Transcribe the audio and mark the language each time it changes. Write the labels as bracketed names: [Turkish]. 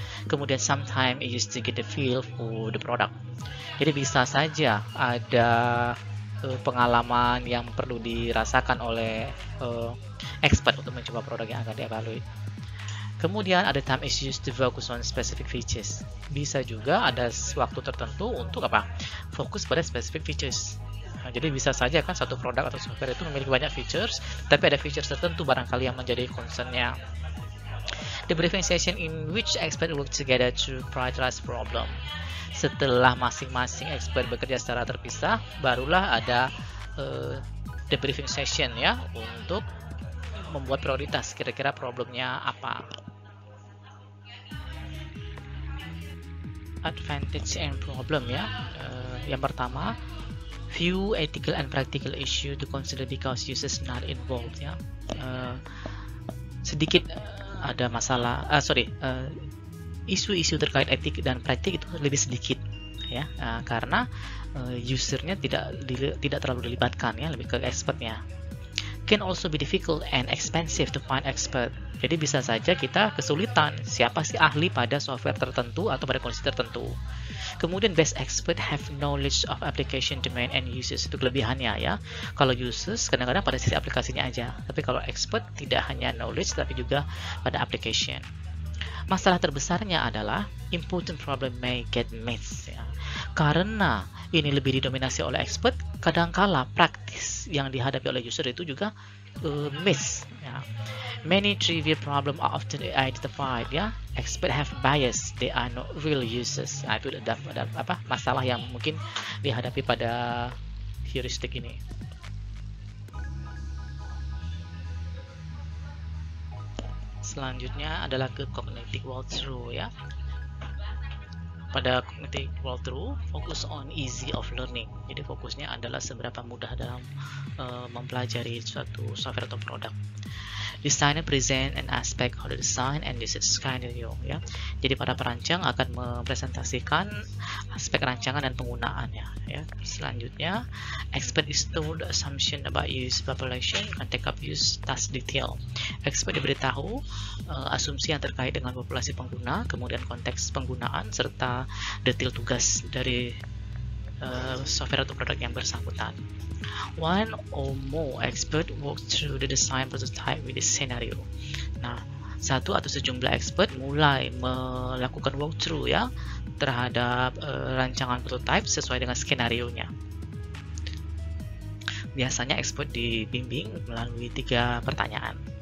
[Indonesian] Kemudian [English] sometimes it used to get the feel for the product. [Indonesian] Jadi bisa saja ada pengalaman yang perlu dirasakan oleh expert untuk mencoba produk yang akan dievaluate. Kemudian ada [English] time is used to focus on specific features. [Indonesian] Bisa juga ada waktu tertentu untuk fokus pada [English] specific features. [Indonesian] Nah, jadi bisa saja kan satu produk atau software itu memiliki banyak features, tapi ada features tertentu barangkali yang menjadi concern-nya. [English] The briefing session in which expert work together to prioritize problem. [Indonesian] Setelah masing-masing expert bekerja secara terpisah, barulah ada debriefing session ya untuk membuat prioritas kira-kira problemnya apa. [English] Advantage and problem ya. [Indonesian] Yang pertama, [English] few ethical and practical issue to consider because users not involved ya. [Indonesian] Sedikit ada masalah, isu-isu terkait etik dan praktik itu lebih sedikit ya, karena usernya tidak terlalu dilibatkan ya, lebih ke expertnya. [English] Can also be difficult and expensive to find expert. [Indonesian] Jadi bisa saja kita kesulitan siapa sih ahli pada software tertentu atau pada kondisi tertentu. Kemudian [English] best expert have knowledge of application domain and users. [Indonesian] Itu kelebihannya ya. Kalau users kadang-kadang pada sisi aplikasinya aja, tapi kalau expert tidak hanya knowledge tapi juga pada application. Masalah terbesarnya adalah [English] important problem may get missed ya. [Indonesian] Karena ini lebih didominasi oleh expert, kadangkala praktis yang dihadapi oleh user itu juga miss ya. [English] Many trivial problem are often identified ya. Expert have bias, they are not real users. [Indonesian] Nah, itu ada masalah yang mungkin dihadapi pada heuristik ini. Selanjutnya adalah ke cognitive walkthrough ya. pada cognitive walkthrough fokus [English] on easy of learning. [Indonesian] Jadi fokusnya adalah seberapa mudah dalam mempelajari suatu software atau produk. [English] Designer present an aspect of the design and usage scenario, ya. [Indonesian] Jadi para perancang akan mempresentasikan aspek rancangan dan penggunaannya, ya. Selanjutnya, [English] expert is told the assumption about use population and take up use task detail. [Indonesian] Expert diberitahu asumsi yang terkait dengan populasi pengguna, kemudian konteks penggunaan serta detail tugas dari software atau produk yang bersangkutan. [English] One or more expert walk through the design prototype with the scenario. [Indonesian] Nah, satu atau sejumlah expert mulai melakukan walkthrough, ya, terhadap rancangan prototype sesuai dengan skenario-nya. Biasanya expert dibimbing melalui 3 pertanyaan.